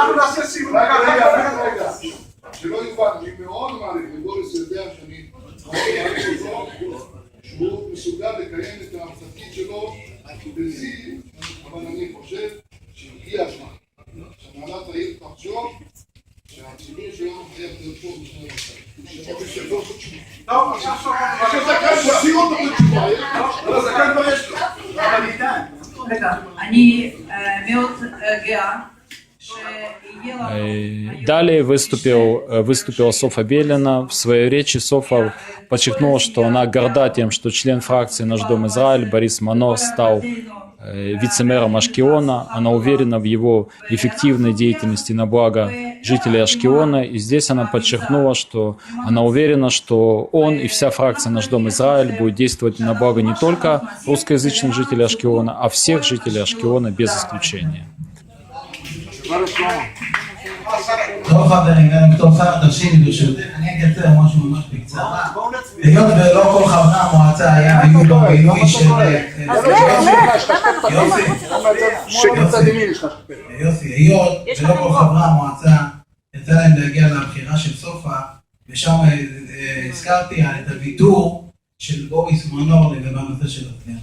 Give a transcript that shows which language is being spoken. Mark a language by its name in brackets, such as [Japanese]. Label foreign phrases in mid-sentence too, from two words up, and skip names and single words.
[Hebrew] שלא יובן, אני מאוד מעריך, ובוריס יודע שאני מאוד מעריך אותו, שהוא מסוגל לקיים את התפקיד שלו בשיא, אבל אני חושב שהגיע הזמן שהנהלת העיר תחשוב שהציבור שלנו חייב להיות פה בשני נושאים. טוב, עכשיו תשאיר אותו בתשובה, אבל זה כאן כבר יש לו. אבל איתן. רגע, אני מאוד גאה. [Russian] Далее выступила Софа Белина. В своей речи Софа подчеркнула, что она горда тем, что член фракции «Наш дом Израиль» Борис Манор стал вице-мэром Ашкелона. Она уверена в его эффективной деятельности на благо жителей Ашкелона. И здесь она подчеркнула, что она уверена, что он и вся фракция «Наш дом Израиль» будет действовать на благо не только русскоязычных жителей Ашкелона, а всех жителей Ашкелона без исключения. [Hebrew] טוב חברים, גם בתור שר תרשי ברשותך, אני אקצר משהו ממש בקצרה. היות ולא כל חברי המועצה היו לו מינוי של... יוסי, היות ולא כל חברי המועצה יצא להם להגיע לבחירה של סופה, ושם הזכרתי את הוויתור של בוריס מנור לגבי הנושא של התנועות.